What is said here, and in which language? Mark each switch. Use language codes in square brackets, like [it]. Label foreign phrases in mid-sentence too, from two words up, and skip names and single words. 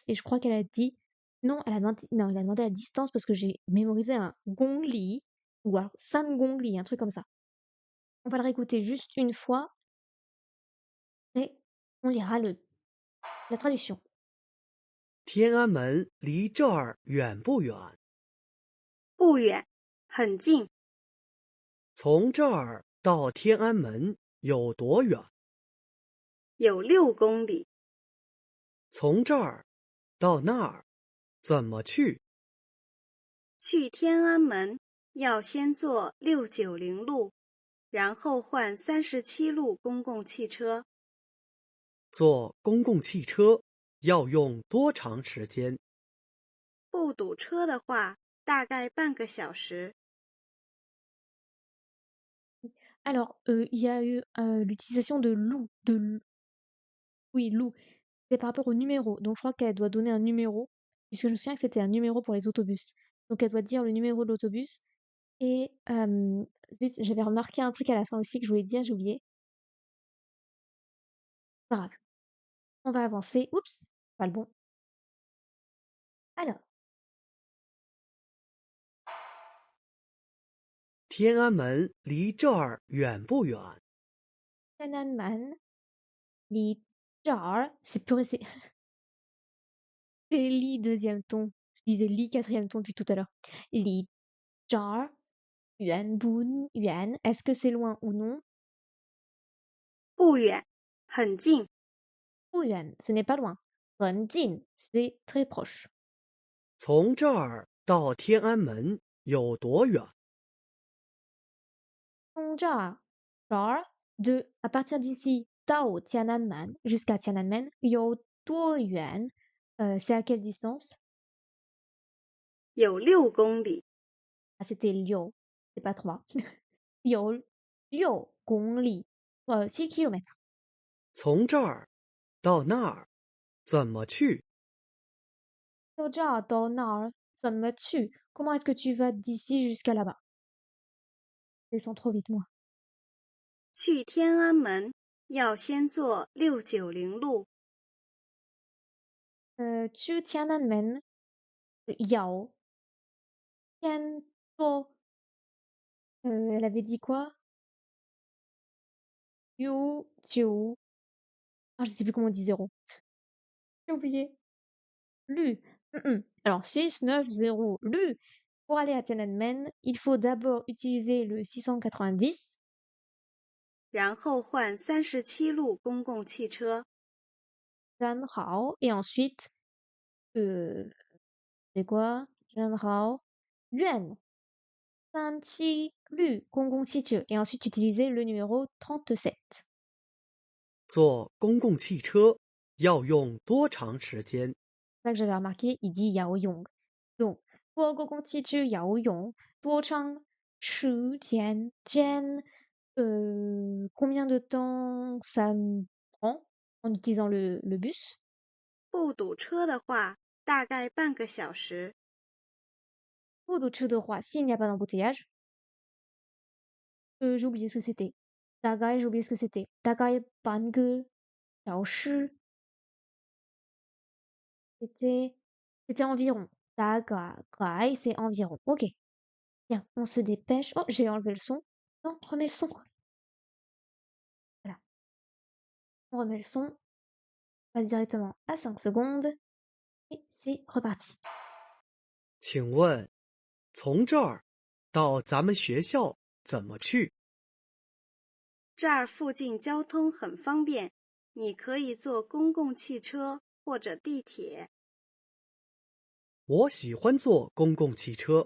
[fr] Et je crois qu'elle a dit non, non, il a demandé la distance parce que j'ai mémorisé un Gongli ou alors [zh] 三公里, [fr] un truc comme ça. On va le réécouter juste une fois et on lira la traduction. [zh] 天安门离这儿远不远？不远，很近，从这儿到天安门有多远？有6公里。从这儿到那儿怎么去？去天安门要先坐690路，然后换37路公共汽车。坐公共汽车要用多长时间？不堵车的话，大概半个小时。 [fr] Alors, il y a eu l'utilisation de loup, oui, loup. C'est par rapport au numéro. Donc, je crois qu'elle doit donner un numéro, puisque je me souviens que c'était un numéro pour les autobus. Donc, elle doit dire le numéro de l'autobus. Et zut, j'avais remarqué un truc à la fin aussi que je voulais dire, j'ai oublié. Pas grave. On va avancer. Oups, pas le bon. Alors, [zh] 天安门离这儿远不远？天安门，离这儿, [fr] c'est purée, c'est c'est li deuxième ton. Je disais li quatrième ton depuis tout à l'heure. [zh] 离这儿，远，不，远. [fr] Est-ce que c'est loin ou non? [zh] 不远，很近，不远, [fr] ce n'est pas loin. [zh] 很近, [fr] c'est très proche. [zh] 从这儿到天安门有多远？这儿，这儿, [fr] de à partir d'ici, [zh] 到天安门 [fr] jusqu'à Tiananmen, [zh] 有多远, [fr] c'est à quelle distance? [zh] 有6公里。 [fr] Ah, c'était Liu, c'est pas 3. [zh] 有六公里, 6 kilomètres. 从这儿到那儿怎么去？有这儿到那儿, [fr] ça me tue. Comment est-ce que tu vas d'ici jusqu'à là-bas? Descends trop vite, moi. [zh] 去天安门要先坐690路，去天安门，要，先坐, [fr] elle avait dit quoi? [zh] Yu, Tiu. [fr] Ah, je sais plus comment on dit 0. J'ai oublié. Lu. Alors, 6, 9, 0. Lu. Pour aller à Tiananmen, il faut d'abord utiliser le 690. [zh] 然后换37路公共汽车。 [fr] Zhanhao. Et ensuite, c'est quoi? [zh] 然后。换。三七路。公共汽车. [fr] Et ensuite, utiliser le numéro 37. [zh] 坐公共汽车要用多长时间？ [fr] C'est ça que j'avais remarqué, il dit [zh] 要用. [fr] Donc, pour [zh] 公共汽车要用，多长，时，间, [fr] Jian, combien de temps ça me prend en utilisant le bus? [zh] 不堵车的话，大概半个小时。 [fr] Ou d'autres choses de roi, s'il n'y a pas d'embouteillage. J'ai oublié ce que c'était. Dagai, j'ai oublié ce que c'était. [zh] 大概，半个，小时. [fr] C'était environ. Dagai, c'est environ. Ok. Bien, on se dépêche. Oh, j'ai enlevé le son. Non, remets le son. Voilà. On remet le son. On passe directement à 5 secondes. Et c'est reparti. [zh] 请问，从这儿到咱们学校怎么去？这儿附近交通很方便，你可以坐公共汽车或者地铁。我喜欢坐公共汽车。